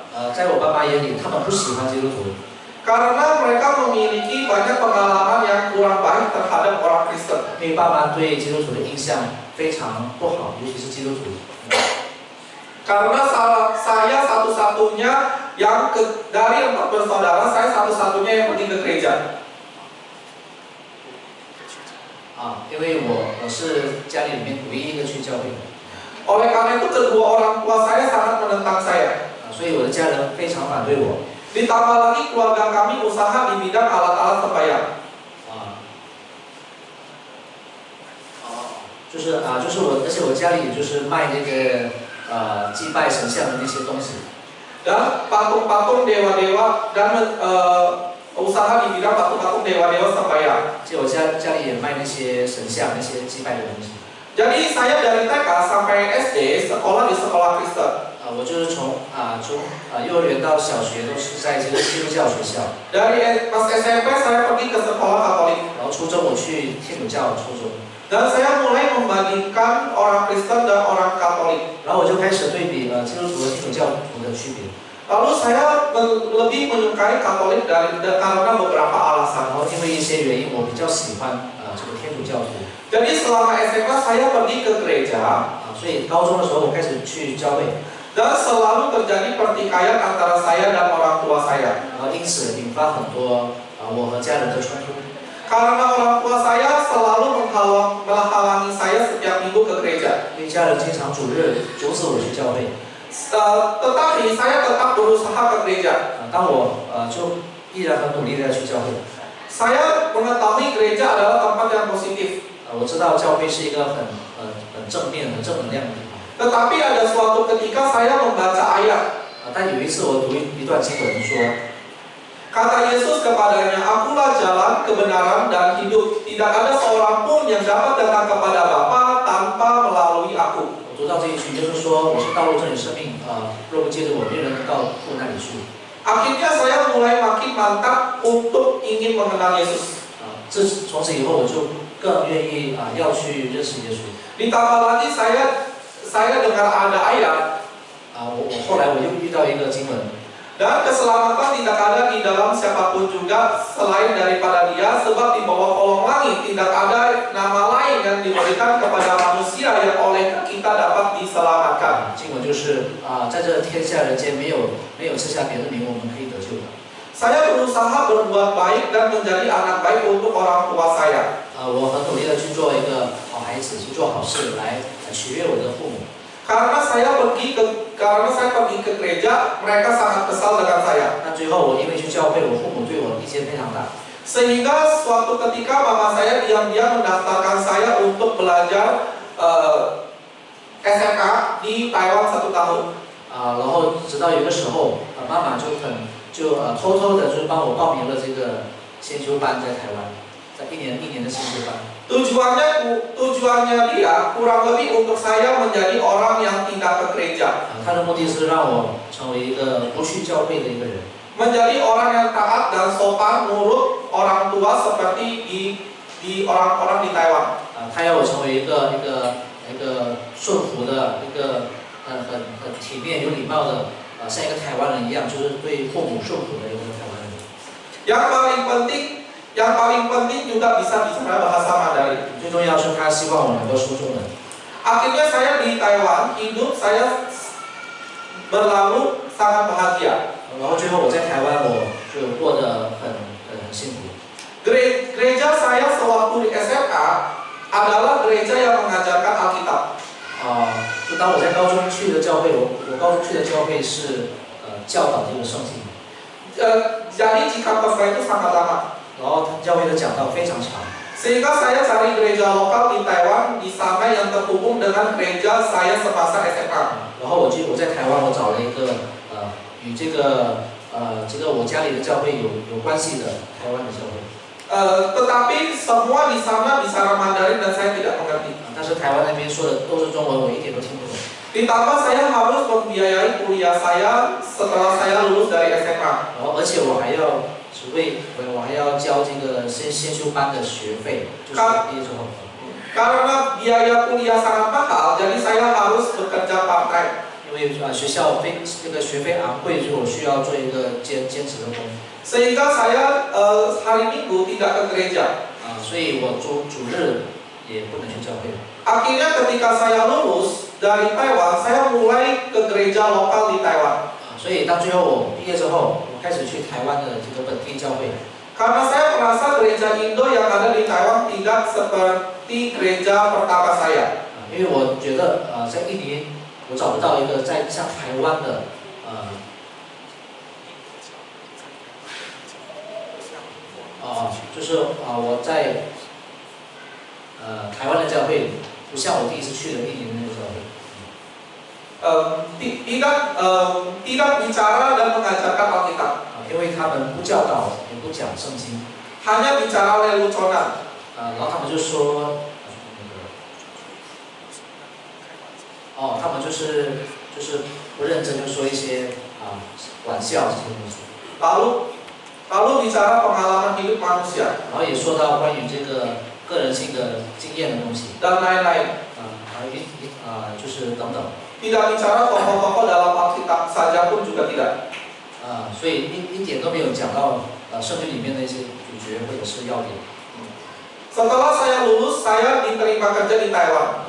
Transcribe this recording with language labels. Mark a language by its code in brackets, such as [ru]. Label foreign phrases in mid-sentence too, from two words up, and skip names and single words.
[id] Karena mereka memiliki banyak pengalaman yang kurang baik terhadap orang Kristen. Karena saya satu-satunya yang dari 4 bersaudara, saya satu-satunya yang pergi ke gereja. [zh] 因为我是家里面唯一一个去教会的。 [id] Oleh karena itu kedua orang tua saya sangat menentang saya. [zh] 所以我的家人非常反对我。 [id] Ditambah lagi keluarga kami usaha di bidang alat-alat sembahyang. [zh] 就是而且我家里就是卖那个祭拜神像的那些东西。 [id] Dan patung-patung dewa-dewa dan usaha di bidang patung-patung dewa-dewa sembahyang. [zh] 我家里也卖那些神像、那些祭拜的东西。 [id] Jadi saya dari TK sampai SD sekolah di sekolah Kristen. [zh] 我就是从幼儿园到小学都是在这个基督教学校。 [id] Dari pas SMP saya pergi ke sekolah Katolik. [zh] 然后初中我去天主教初中。 [id] Dan saya mulai membandingkan orang Kristen dan orang Katolik. [zh] 然后我就开始对比基督徒和天主教徒的区别。 [id] Lalu saya lebih menyukai Katolik karena beberapa alasan. [zh] 然后因为一些原因，我比较喜欢这个天主教徒。 [id] Jadi selama SMA saya pergi ke gereja. [zh] 所以高中的时候我开始去教会。 [id] Dan selalu terjadi pertikaian antara saya dan orang tua saya. [zh] 然后因此引发很多我和家人的冲突。 [id] Karena orang tua saya selalu menghalangi saya setiap minggu ke gereja. [zh] 因为家人经常阻止我去教会。 [id] Tetapi saya tetap berusaha ke gereja. [zh] 当我就依然很努力的去教会。 [id] Saya mengetahui gereja adalah tempat yang positif. [zh] 我知道教会是一个很正面、很正能量的地方。 [id] Tetapi ada suatu ketika saya membaca ayat. [zh] 但有一次我读一段经文说， [id] Kata Yesus kepadanya, Akulah jalan, kebenaran, dan hidup. Tidak ada seorang pun yang dapat datang kepada Bapa tanpa melalui aku. [zh] 我读到这一句，就是说我是道路、真理、生命，若不借着我，没有人能到父那里去。 [id] Akhirnya saya mulai makin mantap untuk ingin mengenal Yesus. [zh] 从此以后，我就更愿意要去认识耶稣。 [id] Ditambah lagi saya dengar ada ayat. [zh] 我后来我又遇到一个经文。 [id] Dan keselamatan tidak ada di dalam siapapun juga selain daripada Dia, sebab di bawah kolong langit tidak ada nama lain yang diberikan kepada manusia yang oleh kita dapat diselamatkan. [zh] 经文就是在这天下人间没有赐下别的名，我们可以得救的。 [id] Saya berusaha berbuat baik dan menjadi anak baik untuk orang tua saya. [zh] 我很努力的去做一个好孩子，去做好事来取悦我的父母。 [id] Karena saya pergi ke gereja, mereka sangat kesal dengan saya. [zh] 那最后我因为去教会，我父母对我意见非常大。 [id] Sehingga suatu ketika mama saya diam-diam mendaftarkan saya untuk belajar SMK di Taiwan 1 tahun. [zh] 然后直到有个时候，妈妈就偷偷的就帮我报名了这个先修班，在台湾，在一年的先修班。 [id] Tujuannya dia kurang lebih untuk saya menjadi orang yang tidak ke gereja. [zh] 他的目的是让我成为一个不去教会的一个人。 [id] Menjadi orang yang taat dan sopan nurut orang tua seperti di orang-orang di Taiwan. [zh] 他要我成为一个顺服的一个很体面有礼貌的像一个台湾人一样，就是对父母顺服的一个台湾人。 [id] Yang paling penting juga bisa bicara bahasa Mandarin. [zh] 最重要是他希望我能够说中文。 [id] Akhirnya saya di Taiwan, hidup saya berlalu sangat bahagia. [zh] 然后最后我在台湾，我就过得很幸福。 [id] Gereja saya sewaktu di SMK adalah gereja yang mengajarkan Alkitab. [zh] 就当我在高中去的教会，我高中去的教会是教导这个圣经。 [id] Jadi jika khotbah itu sangat lama. [zh] 然后教会的讲道非常长。 [id] Sehingga saya cari gereja lokal di Taiwan di sana yang terhubung dengan gereja saya semasa SMK. [zh] 然后我在台湾，我找了一个与这个我家里的教会有关系的台湾的教会。 [id] Tetapi semua di sana bicara Mandarin dan saya tidak mengerti. [zh] 但是台湾那边说的都是中文，我一点都听不懂。 [id] Ditambah saya harus membiayai kuliah saya setelah saya lulus dari SMK. [zh] 然后而且我还要交这个先修班的学费，就是毕业之后。 [id] Karena biaya kuliah sangat mahal, jadi saya harus bekerja [en] part time. [zh] 因为学校学费昂贵，所以我需要做一个兼职的工。 [id] Sehingga saya hari Minggu tidak ke gereja. [zh] 所以我主日也不能去教会。 [id] Akhirnya ketika saya lulus dari Taiwan, saya mulai ke gereja lokal di Taiwan. [zh] 所以当最后我毕业之后，我开始去台湾的这个本地教会。 [id] Karena saya merasa gereja Indo yang ada di Taiwan tidak seperti gereja pertama saya. [zh] 因为我觉得在印尼我找不到一个在像台湾的就是我在台湾的教会不像我第一次去的印尼的那个教会。 [id] tidak bicara dan mengajarkan Alkitab. [zh] 因为他们不教导也不讲圣经， [id] hanya bicara leluconan. [zh] 然后他们就说他们就是不认真，就说一些玩笑这些东西。 [id] lalu bicara pengalaman hidup manusia. [zh] 然后也说到关于这个个人性的经验的东西。 [id] dan lain-lain. [zh] 就是等等。 [id] Tidak bicara tokoh-tokoh dalam Alkitab saja pun juga tidak. [zh] 所以一点都没有讲到圣经里面的一些主角或者是要点。 [id] Setelah saya lulus, saya diterima kerja di Taiwan.